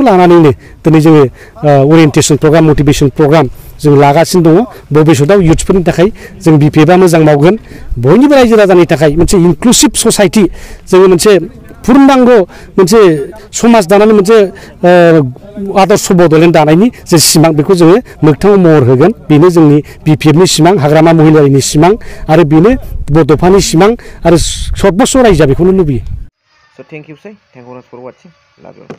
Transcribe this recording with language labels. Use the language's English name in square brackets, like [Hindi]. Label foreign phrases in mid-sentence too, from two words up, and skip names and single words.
[Bodo] लानानैनो दिनै जोङो [English] orientation program motivation program [Bodo] जों लागासिनो दङ भबिसतआव इउथ्सफोरनि थाखाय जों BPFआ मोजां मावगोन बयनिबो रायजो राजानि थाखाय मोनसे [English] inclusive society [Bodo] जोङो मोनसे पुर्नांग मोनसे समाज दानानै मोनसे आदर्श बड'लेण्ड दानायनि जे सिमां बेखौ जोङो मोगथाङाव महर होगोन बेनो जोंनि BPFनि सिमां हाग्रामा महिलारिनि सिमां आरो बेनो बड'फानि सिमां आरो सर्बस्व रायजोआ बेखौनो लुबैयो [English] So thank you, sir. Thank you for watching. Love you.